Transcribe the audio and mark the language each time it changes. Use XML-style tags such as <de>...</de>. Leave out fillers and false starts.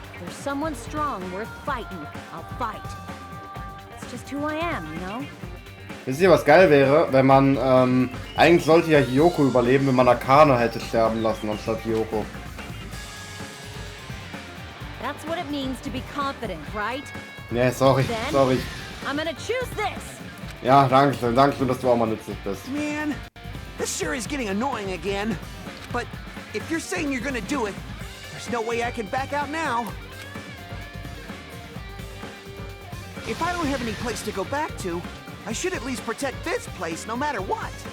<en>There's someone strong worth fighting. I'll fight. It's just who I am, you know?</en> <de>Wisst ihr, was geil wäre, wenn man, eigentlich sollte ja Hiyoko überleben, wenn man Akane hätte sterben lassen, anstatt Hiyoko.</de> <en>That's what it means to be confident, right?</en> <de>Nee, sorry,</de> <en>Then,</en> <de>sorry.</de> <en>I'm gonna choose this.</en> <de>Ja, danke schön, dass du auch mal nützlich bist.</de> <en>Man, this sure is getting annoying again. But if you're saying you're gonna do it, there's no way I can back out now. If I don't have any place to go back to, I should at least protect this place no matter what.</en>